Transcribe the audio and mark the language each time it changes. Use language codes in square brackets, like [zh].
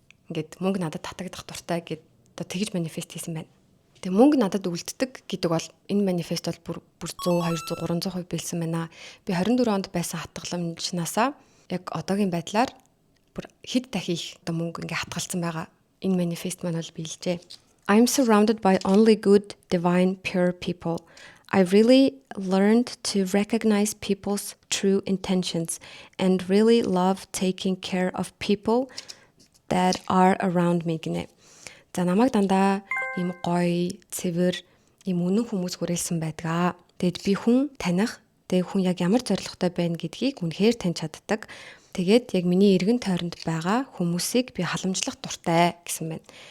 [mn] Ингээд мөнгө надад татагдах дуртай гэд одоо тэгж манифест хийсэн байна. Тэгээ мөнгө надад үлддэг гэдэг бол энэ манифест бол бүр 100, 200, 300% биелсэн байна. Би 24 онд байсан хатгаламжнаасаа яг одоогийн байдлаар бүр хэд дахин их одоо мөнгө ингээ хатгалсан байгаа. Энэ манифест маань бол биелжээ. [en] I'm surrounded by only good, divine, pure people. I really learned to recognize people's true intentions and really love taking care of people that are around me [mn] гинэ. За намайг дандаа ийм гоё, цэвэр, ийм үнэн хүмүүс хүрээлсэн байдаг. Тэгэд би хүн таних, тэг хүн яг ямар зорилготой байна гэдгийг үнэхээр таньж чаддаг. Тэгээд яг миний эргэн тойронд байгаа хүмүүсийг би халамжлах дуртай гэсэн байна.